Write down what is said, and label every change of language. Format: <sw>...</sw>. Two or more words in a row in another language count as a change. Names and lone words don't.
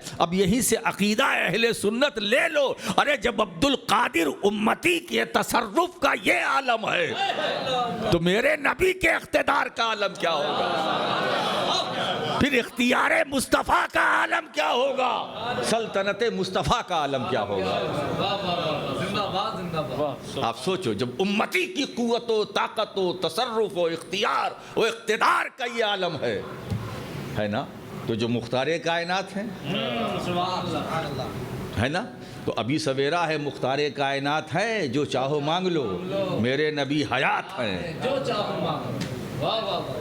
<ur>اب یہیں سے عقیدہ اہل سنت لے لو، ارے جب عبد القادر امتی کے تصرف کا یہ عالم ہے تو میرے نبی کے اقتدار کا عالم کیا ہوگا؟ پھر اختیار مصطفیٰ کا عالم کیا ہوگا؟ سلطنت مصطفیٰ کا عالم کیا ہوگا؟ آپ سوچو، جب امتی کی قوت و طاقت و تصرف و اختیار و اقتدار کا یہ عالم ہے نا، تو جو مختار کائنات ہیں، ہے نا، تو ابھی سویرا ہے، مختار کائنات ہیں، جو چاہو مانگ لو، میرے نبی حیات ہیں، جو چاہو مانگ لو۔</ur>